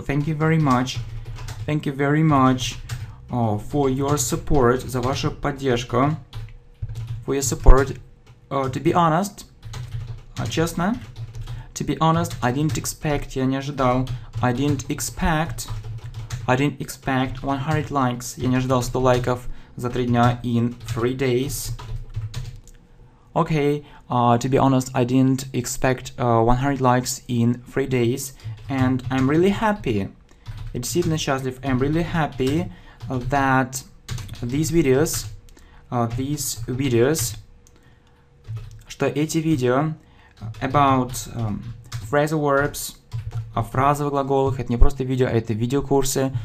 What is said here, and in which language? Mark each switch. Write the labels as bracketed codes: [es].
[en] Thank you very much for your support, [ru] за вашу поддержку. [en] For your support. To be honest, честно, to be honest, I didn't expect, [ru] я не ожидал. [en] I didn't expect 100 likes. [ru] Я не ожидал 100 лайков за 3 дня [en] in 3 days. Okay, to be honest, I didn't expect 100 likes in 3 days, and I'm really happy. [ru] Я действительно счастлив. [en] I'm really happy that these videos, [ru] что эти видео [en] about phrasal verbs, [ru] о фразовых глаголах, это не просто видео, это видеокурсы.